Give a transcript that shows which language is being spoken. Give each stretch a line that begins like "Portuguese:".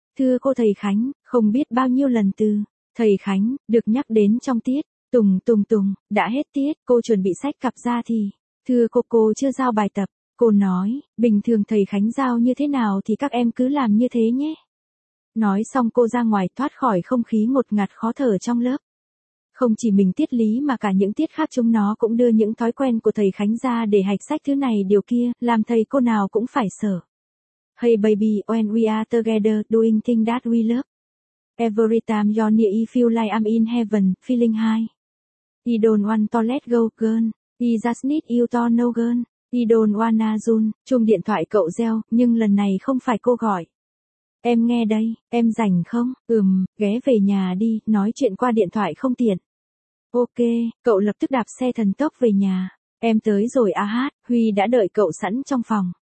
Vietnamese: Thưa cô thầy Khánh, không biết bao nhiêu lần từ, thầy Khánh, được nhắc đến trong tiết, tùng tùng tùng, đã hết tiết, cô chuẩn bị sách cặp ra thì, thưa cô chưa giao bài tập, cô nói, bình thường thầy Khánh giao như thế nào thì các em cứ làm như thế nhé. Nói xong cô ra ngoài thoát khỏi không khí ngột ngạt khó thở trong lớp. Không chỉ mình tiết lý mà cả những tiết khác chúng nó cũng đưa những thói quen của thầy Khánh ra để hạch sách thứ này điều kia, làm thầy cô nào cũng phải sợ.
English: Hey baby, when we are together, doing things that we love. Every time you're near, I feel like I'm in heaven, feeling high. I don't want to let go, girl. I just need you to know, girl. I don't wanna run.
Vietnamese: Chuông điện thoại cậu reo, nhưng lần này không phải cô gọi. Em nghe đây, em rảnh không? Ghé về nhà đi, nói chuyện qua điện thoại không tiện. Ok, cậu lập tức đạp xe thần tốc về nhà. Em tới rồi à hát, Huy đã đợi cậu sẵn trong phòng.